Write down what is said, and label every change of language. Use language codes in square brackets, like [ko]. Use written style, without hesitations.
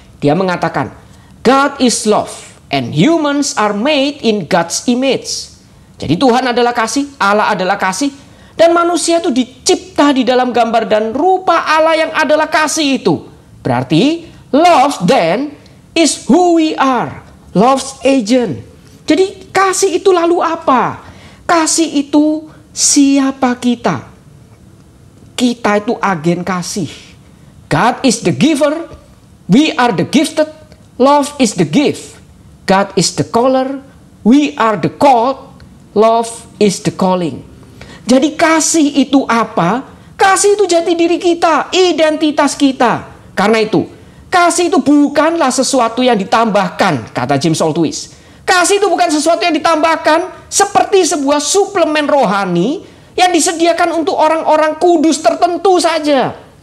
[id] Dia mengatakan, [en] God is love and humans are made in God's image. [id] Jadi Tuhan adalah kasih, Allah adalah kasih, dan manusia itu dicipta di dalam gambar dan rupa Allah yang adalah kasih itu. [en] Berarti love then is who we are, love's agent. [id] Jadi kasih itu lalu apa? Kasih itu siapa kita? Kita itu agen kasih. [en] God is the giver, we are the gifted, love is the gift. God is the caller, we are the called, love is the calling. [id] Jadi kasih itu apa? Kasih itu jati diri kita, identitas kita. Karena itu, Kasih itu bukanlah sesuatu yang ditambahkan, kata James Saltwist. Kasih itu bukan sesuatu yang ditambahkan seperti sebuah suplemen rohani yang disediakan untuk orang-orang kudus tertentu saja.